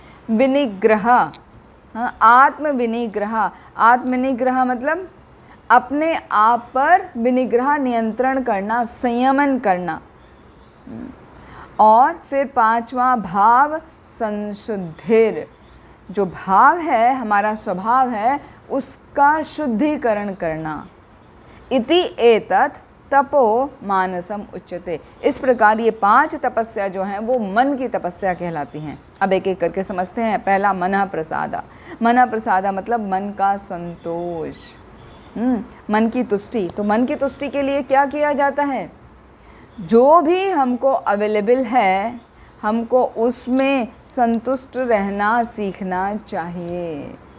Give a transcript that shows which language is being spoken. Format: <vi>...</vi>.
<hi>विनिग्रह, आत्म विनिग्रह, आत्म विनिग्रह मतलब अपने आप पर विनिग्रह, नियंत्रण करना, संयमन करना। और फिर 5वां भाव संशुद्धिर, जो भाव है, हमारा स्वभाव है, उसका शुद्धिकरण करना।</hi> <sa>इति एतत् तपो मानसम उच्यते।</sa> <hi>इस प्रकार ये 5 तपस्या जो हैं वो मन की तपस्या कहलाती हैं। अब एक एक करके समझते हैं। पहला मनः प्रसादा, मनः प्रसादा मतलब मन का संतोष, मन की तुष्टि। तो मन की तुष्टि के लिए क्या किया जाता है? जो भी हमको अवेलेबल है, हमको उसमें संतुष्ट रहना सीखना चाहिए।</hi>